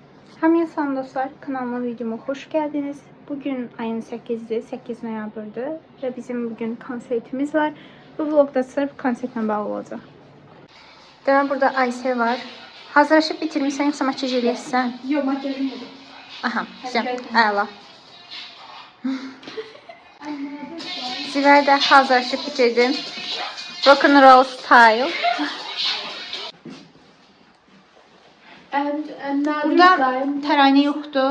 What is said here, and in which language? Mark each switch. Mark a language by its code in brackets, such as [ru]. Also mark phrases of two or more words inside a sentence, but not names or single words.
[az] Hamıya salam dostlar, kanalıma videoma hoş geldiniz. Bugün ayın 8'i, 8 noyabr'dır ve bizim bugün konsertimiz var. Bu vlogda sırf konsertle bağlı olacaq. Demək burada Aysel var. Hazırlaşıb bitirmişsən yoxsa makyaj eləyəsən? Yox, makyajım budur. Aha, güzel, əla. Zivər də hazırlaşıb bitirdim. [en] Rock and roll style. [az] Burada təranə yoxdur.